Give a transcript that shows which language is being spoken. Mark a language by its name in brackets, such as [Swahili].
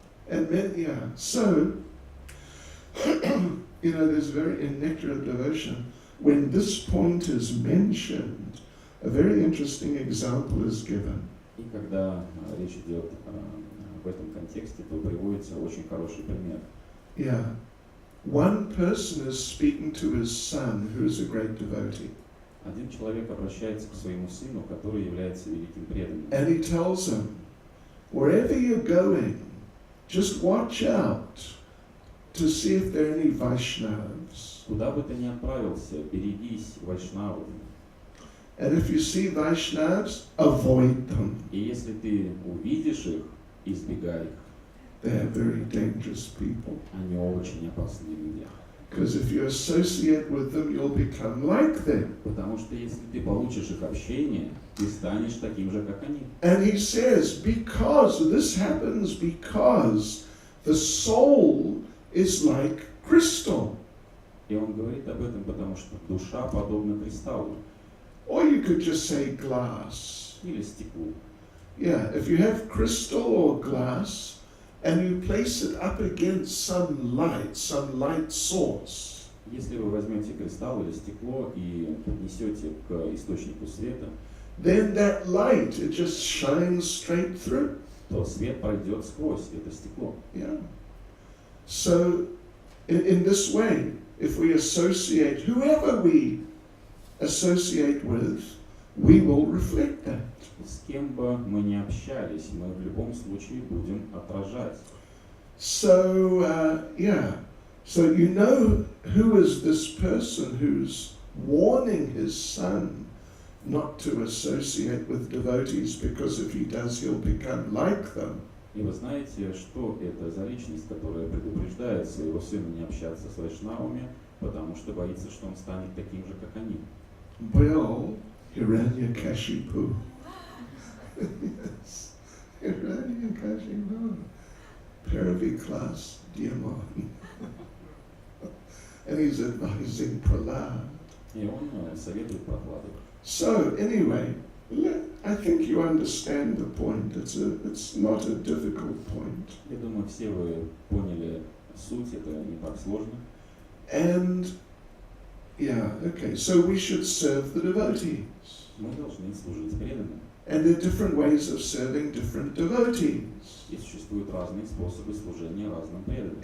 [English] And then, so, there's very, in Nectar of Devotion, when this point is mentioned, a very interesting example is given. [Russian] И когда речь идет в этом контексте, то приводится очень хороший пример. [English] Yeah. One person is speaking to his son, who is a great devotee. [Russian] Один человек обращается к своему сыну, который является великим преданным. [English] And he tells him, wherever you're going, just watch out to see if there are any Vaishnavas. [Russian] Куда бы ты ни отправился, берегись вайшнавов. [English] And if you see Vaishnavas, avoid them. [Russian] И если ты увидишь их, избегай их. [English] They are very dangerous people. [Russian] Они очень опасные люди. [English] Because if you associate with them, you'll become like them. [Russian] Потому что если ты получишь их общение, ты станешь таким же, как они. [English] And he says, because this happens because the soul is like crystal. [Russian] И он говорит об этом, потому что душа подобна кристаллу [English] Or you could just say glass. [Russian] или стеклу. [English] Yeah, if you have crystal or glass, and you place it up against some light source, [Russian] Если вы возьмете кристалл или стекло и поднесете к источнику света, [English] then that light, it just shines straight through. [Russian] то свет пройдет сквозь это стекло. [English] Yeah. So, in this way, if we associate, whoever we associate with, we will reflect that. [Russian] С кем бы мы ни общались, мы в любом случае будем отражать. [English] So, so you know who is this person who's warning his son not to associate with devotees, because if he does, he'll become like them. [Russian] И вы знаете, что это за личность, которая предупреждает своего сына не общаться с вайшнавами, потому что боится, что он станет таким же, как они. [English] Well, Hiranyakashipu. Yes, Hiranyakashipu. [Russian] Первый класс Демон. [English] And he's advising Prahlad. [Russian] И он советует Прохладу. [English] So anyway, I think you understand the point. It's not a difficult point. [Russian] Я думаю, все вы поняли суть, это не так сложно. [English] And yeah, okay. So we should serve the devotees. [Russian] Мы должны служить преданным. [English] And there are different ways of serving different devotees. [Russian] И существуют разные способы служения разным преданным.